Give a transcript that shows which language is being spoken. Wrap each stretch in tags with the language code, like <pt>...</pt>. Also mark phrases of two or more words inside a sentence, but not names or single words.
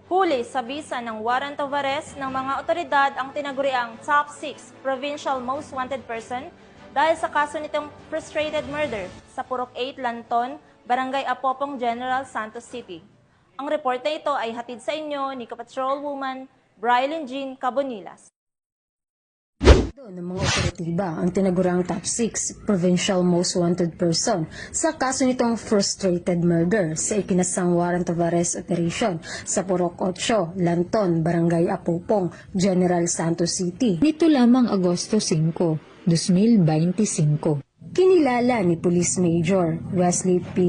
<tl>Nahuli sa bisa ng</tl> <en>warrant of arrest</en> <tl>ng mga otoridad ang tinaguriang</tl> <en>top 6 provincial most wanted person</en> <tl>dahil sa kaso nitong</tl> <en>frustrated murder</en> <tl>sa Purok 8 Lanton, Barangay Apopong, General Santos City. Ang report na ito ay hatid sa inyo ni Kapatrolwoman Brilyn Jean Cabonilas. Ng mga operatiba ang tinagurang</tl> <en>top 6 provincial most wanted person</en> <tl>sa kaso nitong</tl> <en>frustrated murder</en> <tl>sa ikinasang</tl> <en>warrant of arrest operation</en> <tl>sa Purok 8, Lanton, Barangay Apopong, General Santos City. Nito lamang Agosto 5, 2025. Kinilala ni Police Major Wesley P.</tl>